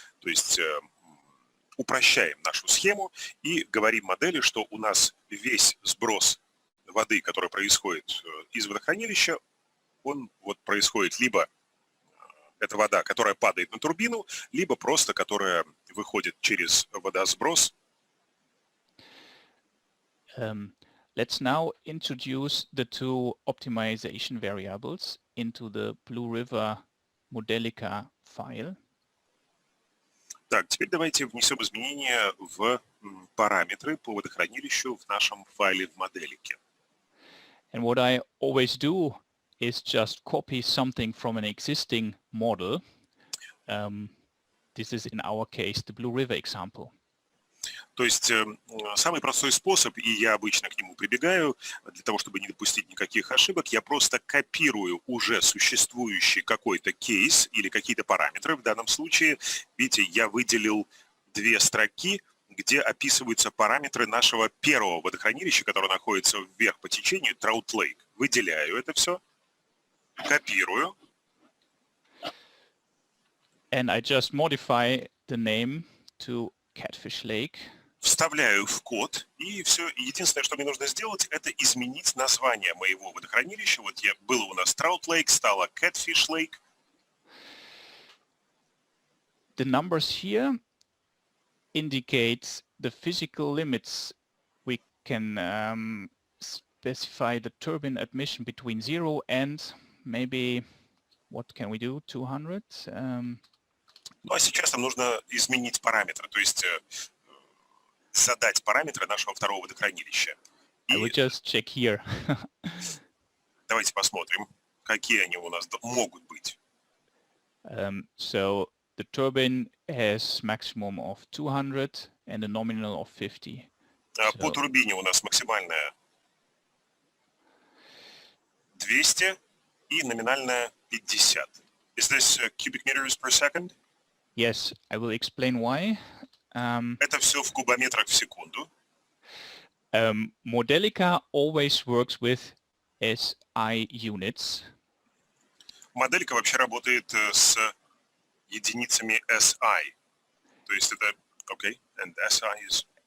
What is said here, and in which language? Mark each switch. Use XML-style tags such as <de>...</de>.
<ru>То есть упрощаем нашу схему и говорим модели, что у нас весь сброс воды, который происходит из водохранилища, он вот происходит либо это вода, которая падает на турбину, либо просто которая выходит через водосброс.</ru> <en>Let's now introduce the two optimization variables into the Blue River Modelica file.</en> <ru>Так, теперь давайте внесем изменения в параметры по водохранилищу в нашем файле в моделике.</ru> <en>And what I always do is just copy something from an existing model. This is in our case the Blue River example.</en> <ru>То есть самый простой способ, и я обычно к нему прибегаю, для того, чтобы не допустить никаких ошибок, я просто копирую уже существующий какой-то кейс или какие-то параметры. В данном случае, видите, я выделил две строки, где описываются параметры нашего первого водохранилища, которое находится вверх по течению, Trout Lake. Выделяю это все, копирую.</ru> <en>And I just modify the name to Catfish Lake.</en> <ru>Вставляю в код, и все. Единственное, что мне нужно сделать, это изменить название моего водохранилища. Вот было у нас Trout Lake, стало Catfish Lake.</ru> <en>The numbers here indicate the physical limits. We can specify the turbine admission between 0 and maybe, what can we do, 200?</en> <ru>Ну а сейчас нам нужно изменить параметры, то есть задать параметры нашего второго водохранилища.</ru> <en>I will just check here.</en> <ru>Давайте посмотрим, какие они у нас могут быть.</ru> <en>So the turbine has maximum of 200 and a nominal of 50.</en> <ru>По турбине у нас максимальная 200 и номинальная 50.</ru> <en>Is this cubic meters per second? Yes, I will explain why.</en> <ru>Это все в кубометрах в секунду.</ru> <en>Modelica always works with SI units.</en> <ru>Моделька вообще работает с единицами SI. То есть это,</ru> <en>okay, and SI is...</en>